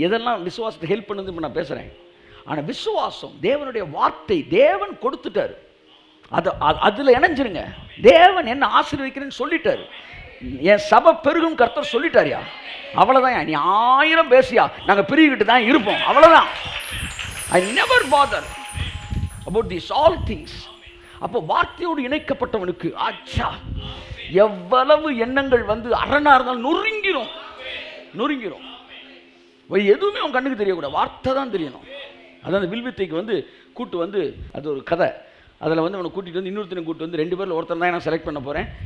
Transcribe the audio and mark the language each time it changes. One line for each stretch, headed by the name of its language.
Tamil: எதெல்லாம் விசுவாசத்தை ஹெல்ப் பண்ணுது நான் பேசுறேன். ஆனா விசுவாசம், தேவனுடைய வார்த்தை தேவன் கொடுத்துட்டாரு, அதுல இணைஞ்சிருங்க. தேவன் என்ன ஆசீர்வதிக்கிறேன்னு சொல்லிட்டாரு. என் சபை பெருகும் கர்த்தர் சொல்லிட்டாரியா, அவ்வளவுதான். நீ 1000 பேசியா, நாங்க பிரிகிட்டு தான் இருப்போம், அவ்வளவுதான்.
English: I never bother about these all things.
Tamil: அப்போ வார்த்தையோடு இணைக்கப்பட்டவனுக்கு ஆச்சா, எவ்வளவு எண்ணங்கள் வந்து அரணா இருந்தாலும் நொறுங்கிரும், நொறுங்கிரும். எதுவுமே அவன் கண்ணுக்கு தெரியக்கூடாது, வார்த்தை தான் தெரியணும். அதான் அந்த வில்வித்தைக்கு வந்து கூட்டு வந்து, அது ஒரு கதை. அதில் வந்து அவனை கூட்டிகிட்டு வந்து இன்னொருத்தனை கூட்டு வந்து 2 பேரில் ஒருத்தன் தான் நான் செலக்ட் பண்ண போகிறேன்.